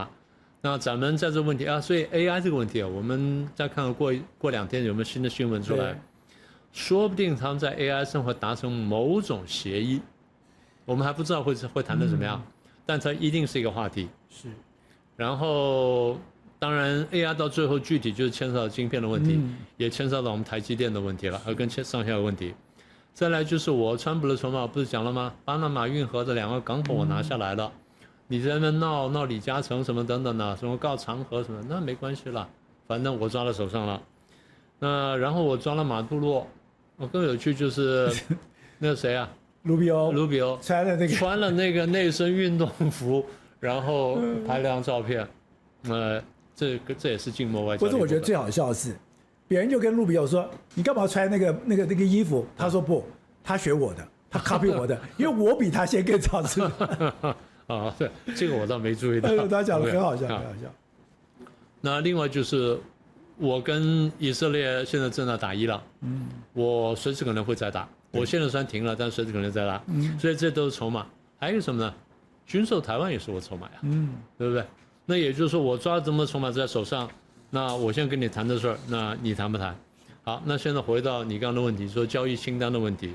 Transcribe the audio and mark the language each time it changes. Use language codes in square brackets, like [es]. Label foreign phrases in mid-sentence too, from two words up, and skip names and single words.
[zh] 那咱們在這個問題啊，所以 AI 這個問題啊，我們再看看過2天有沒有新的新聞出來，說不定他們在 AI 上會達成某種協議，我們還不知道會談得怎麼樣，但它一定是一個話題。是，然後當然 AI 到最後具體就是牽涉到晶片的問題，也牽涉到我們台積電的問題了，和跟上下游問題。再來就是川普的籌碼不是講了嗎？巴拿馬運河的2個港口我拿下來了。你在那鬧李嘉誠什麼等等的，什麼告長和什麼，那沒關係了，反正我抓到手上了。那然後我抓了馬杜羅，我更有趣就是那個誰啊，盧比歐穿了那個內身運動服，然後拍了張照片，這也是靜默外交。不是，我覺得最好笑的是，別人就跟盧比歐說，你幹嘛穿那個衣服？他說不，他學我的，他 copy 我的，因為我比他先更早知道。啊，對，這個我倒沒注意到。他講的很好笑，很好笑。那另外就是，我跟以色列現在正在打伊朗，我隨時可能會再打。我現在雖然停了，但隨時可能再打。所以這都是籌碼。還有什麼呢？軍售台灣也是我籌碼呀，對不對？那也就是說，我抓了這麼多籌碼在手上，那我現在跟你談的事兒，那你談不談？好，那現在回到你剛剛的問題，說交易清單的問題。